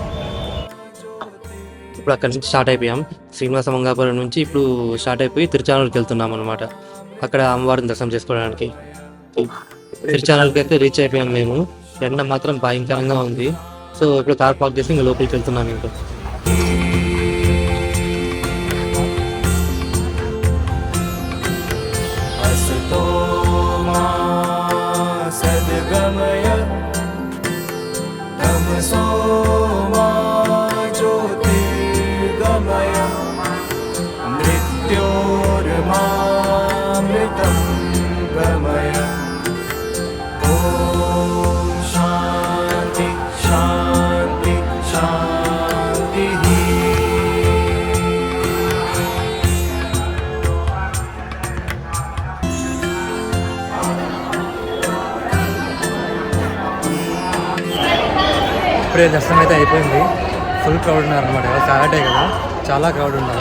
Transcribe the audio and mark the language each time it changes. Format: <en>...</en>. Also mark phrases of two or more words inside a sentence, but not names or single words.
<te>ఇప్పుడు అక్కడి నుంచి స్టార్ట్ అయిపోయాం. శ్రీనివాస మంగాపురం నుంచి ఇప్పుడు స్టార్ట్ అయిపోయి తిరుచానూరుకి వెళ్తున్నాం అనమాట. అక్కడ అమ్మవారిని దర్శనం చేసుకోవడానికి తిరుచానూరుకి అయితే రీచ్ అయిపోయాం మేము. ఎండ మాత్రం భయంకరంగా ఉంది. సో ఇప్పుడు</te> <en>car park</en> <te>చేసి ఇంకా లోపలికి వెళ్తున్నాం. ఇంకా</te> <sa>सद्गमय तमसो मा ज्योतिर्गमय मृत्योर्मामृतं गमय. ॐ शान्ति शान्ति शान्तिः.</sa> <te>ఇప్పుడే దర్శనం అయితే అయిపోయింది.</te> <en>full crowd</en> <te>ఉన్నారు అనమాట. సాటర్డే కదా, చాలా క్రౌడ్ ఉన్నారు.</te>